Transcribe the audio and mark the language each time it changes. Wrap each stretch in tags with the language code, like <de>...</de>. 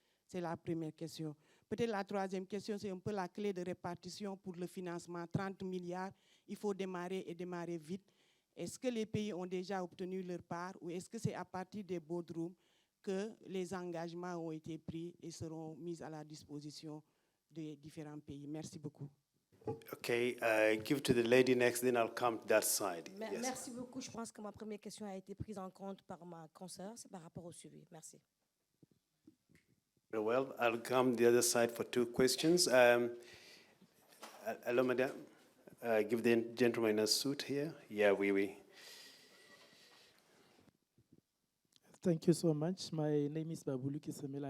<fr>C'est la première question. Peut-être la troisième question, c'est un peu la clé de répartition pour le financement. 30 milliards, il faut démarrer et démarrer vite. Est-ce que les pays ont déjà obtenu leur part ou est-ce que c'est à partir des boardrooms que les engagements ont été pris et seront mis à la disposition des différents pays? Merci beaucoup.</fr> <en>Okay, give to the lady next, then I'll come to that side. Yes.</en> <fr>Merci beaucoup. Je pense que ma première question a été prise en compte par ma consoeur. C'est par rapport au suivi. Merci.</fr> <en>Very well, I'll come the other side for 2 questions. Hello, madam. Give the gentleman a suit here. Yeah, oui. Thank you so much. My name is Babulu Kisemela.</en>